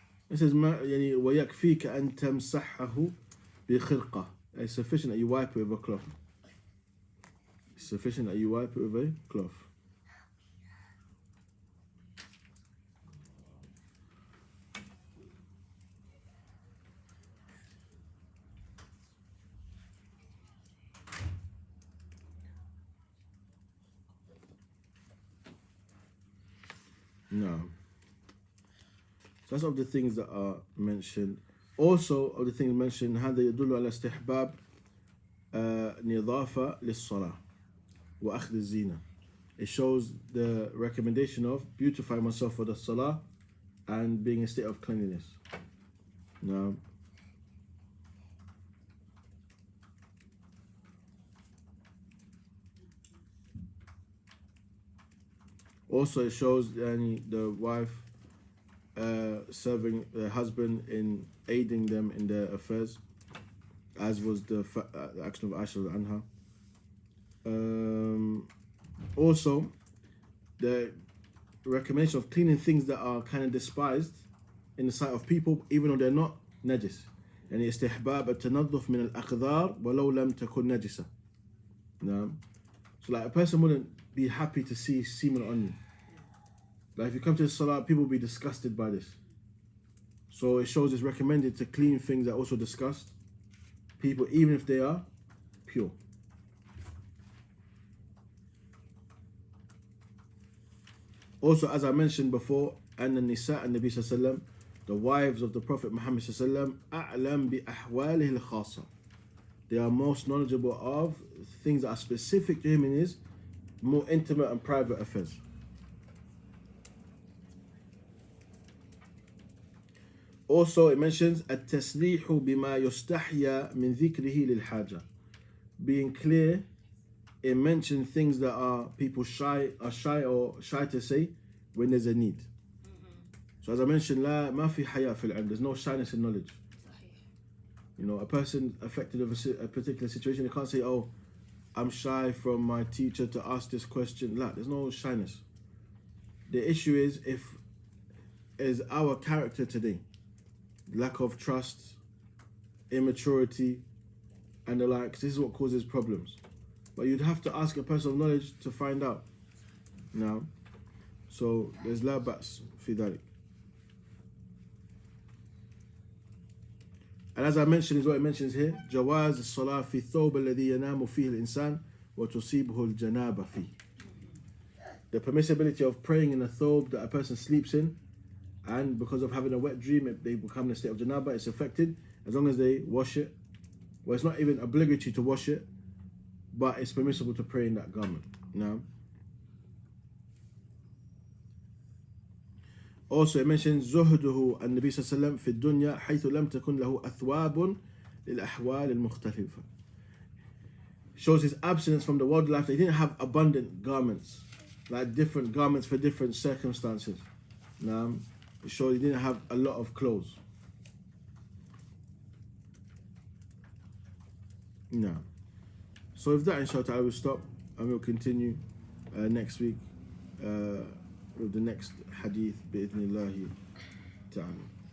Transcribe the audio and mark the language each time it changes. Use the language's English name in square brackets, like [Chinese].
[English] It says [Arabic] يعني ويكفيك أن تمسحه بخرقة. [English] It's sufficient that you wipe it with a cloth. It's sufficient that you wipe it with a cloth. No. So that's of the things that are mentioned. Also of the things mentioned, [Arabic] هذا يدل على استحباب نظافة للصلاة وأخذ الزينة. [English] It shows the recommendation of beautifying myself for the salah and being in a state of cleanliness. No. Also, it shows the wife serving the husband in aiding them in their affairs as was the action of Aisha anha. Also, the recommendation of cleaning things that are kind of despised in the sight of people, even though they're not najis. [Arabic] يعني استحباب التنظف من الأقذار ولو لم تكن نجسة. [English] So like a person wouldn't be happy to see semen on you. Like if you come to the salah, people will be disgusted by this. So it shows it's recommended to clean things that also disgust people, even if they are pure. Also, as I mentioned before, [Arabic] أن النساء النبي صلى الله عليه وسلم, [English] the wives of the Prophet Muhammad [Arabic] صلى الله عليه وسلم, أعلم بأحواله الخاصة. [English] They are most knowledgeable of things that are specific to him in his more intimate and private affairs. Also, it mentions [Arabic] التسريح بما يستحيا من ذكره للحاجة. [English] Being clear, it mentions things that are people shy to say when there's a need. So as I mentioned, [Arabic] لا ما في حياء في العلم. [English] There's no shyness in knowledge. You know, a person affected of a particular situation, they can't say, oh, I'm shy from my teacher to ask this question. La, there's no shyness. The issue is our character today. Lack of trust, immaturity, and the likes. This is what causes problems. But you'd have to ask a person of knowledge to find out. Now, so there's [Arabic] la ba's fi dhalik. [English] And as I mentioned, is what it mentions here, [Arabic] جواز الصلاة في الثوب الذي ينام فيه الإنسان وتصيبه الجنابة فيه. [English] The permissibility of praying in a thobe that a person sleeps in, and because of having a wet dream, they become in a state of janaba, it's affected, as long as they wash it. Well, it's not even obligatory to wash it, but it's permissible to pray in that garment. Now, also it mentions [Arabic] زهده النبي صلى الله عليه وسلم في الدنيا حيث لم تكن له أثواب للأحوال المختلفة. [English] Shows his abstinence from the world life. They didn't have abundant garments, like different garments for different circumstances. Now, it shows he didn't have a lot of clothes. Now, so with that, inshallah, I will stop and we'll continue next week with the next hadith [Arabic] بإذن ta'ala.